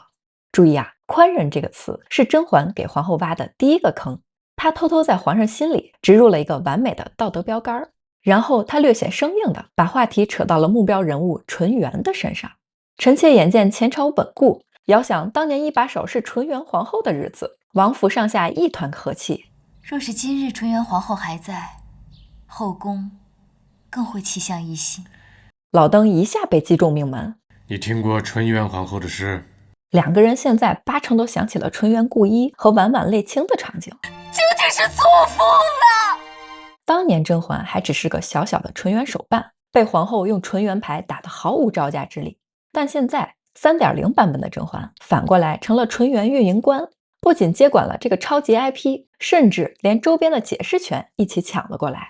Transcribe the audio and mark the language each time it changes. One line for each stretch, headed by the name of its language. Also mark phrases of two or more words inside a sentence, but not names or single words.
Chinese: 注意啊，寬仁這個詞是甄嬛給皇后挖的第一個坑，她偷偷在皇上心裡植入了一個完美的道德標杆，然後她略顯生硬的把話題扯到了目標人物純元的身上。臣妾眼見前朝穩固，遙想當年一把手是纯元皇後的日子，王府上下一團和氣。若是今日纯元皇后還在，後宮更會氣象一新。老登一下被擊中命門。你聽過純元皇後的事？兩個人現在80%都想起了純元顧衣和婉婉泪清的場景。究竟是錯疯了！當年甄嬛還只是個小小的纯元手办，被皇后用纯元牌打得毫無招架之力。但現在3.0版本的甄嬛反過來成了纯元運營官，不僅接管了這個超級 IP， 甚至連周邊的解釋權一起搶了過來。